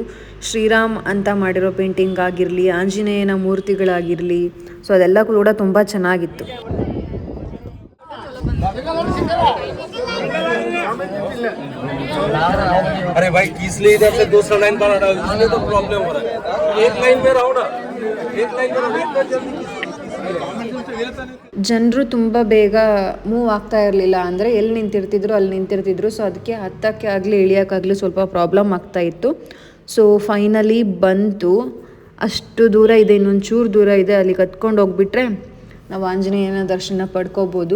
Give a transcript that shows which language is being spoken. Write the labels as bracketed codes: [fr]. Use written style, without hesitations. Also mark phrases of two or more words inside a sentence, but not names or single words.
[kn] ಶ್ರೀರಾಮ್ ಅಂತ ಮಾಡಿರೋ ಪೇಂಟಿಂಗ್ ಆಗಿರಲಿ, ಆಂಜನೇಯನ ಮೂರ್ತಿಗಳಾಗಿರಲಿ, ಸೊ ಅದೆಲ್ಲ ಕೂಡ ತುಂಬ ಚೆನ್ನಾಗಿತ್ತು. [hi] अरे भाई इसलिए इधर से दूसरा लाइन पर हटाओ, इसलिए तो प्रॉब्लम हो रहा है. एक लाइन में रहो ना, एक लाइन में रहो, जल्दी. [kn] ಜನರು ತುಂಬ ಬೇಗ ಮೂವ್ ಆಗ್ತಾ ಇರಲಿಲ್ಲ, ಅಂದರೆ ಎಲ್ಲಿ ನಿಂತಿರ್ತಿದ್ರು ಅಲ್ಲಿ ನಿಂತಿರ್ತಿದ್ರು. ಸೊ ಅದಕ್ಕೆ ಹತ್ತಕ್ಕೆ ಆಗಲಿ ಇಳಿಯೋಕ್ಕಾಗಲಿ ಸ್ವಲ್ಪ ಪ್ರಾಬ್ಲಮ್ ಆಗ್ತಾ ಇತ್ತು. ಸೊ ಫೈನಲಿ ಬಂತು. ಅಷ್ಟು ದೂರ ಇದೆ, ಇನ್ನೊಂದು ಚೂರು ದೂರ ಇದೆ. ಅಲ್ಲಿಗೆ ಹತ್ಕೊಂಡು ಹೋಗ್ಬಿಟ್ರೆ ನಾವು ಆಂಜನೇಯನ ದರ್ಶನ ಪಡ್ಕೋಬೋದು.